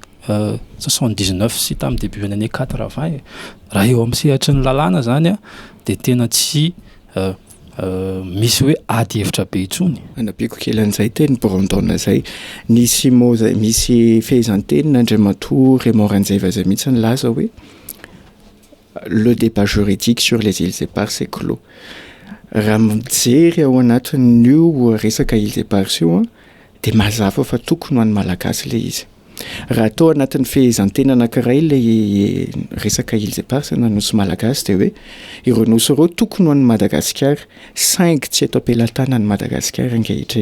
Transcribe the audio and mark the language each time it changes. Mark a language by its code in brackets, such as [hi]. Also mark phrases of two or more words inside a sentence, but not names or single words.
[mg] 79 sy tamin'ny [fr] début année [mg] 80 raha eo amin'ny sehatry ny lalàna zany dia tena tsy misy hoe ady hevitra be intsony. Anapiako kely an'izay teny Brandon zay nisy misy fehezanteny n'Andriamatoa Raymond Ranjeva zay mihitsy nilaza hoe [fr] le débat juridique sur les îles éparses c'est clos. [mg] Raha mijery ao anatin'io resaka [fr] îles éparses [mg] io dia mazava fa tokony ho an'ny malagasy ilay izy. Raha atao anatin'ny fehezantena anankiray ilay resaka [fr] îles éparses [mg] na nosy malagasy dia hoe ireo nosy ireo tokony ho an'ny Madagasikara saingy tsy eto am-pelantanan'ny Madagasikara ankehitriny.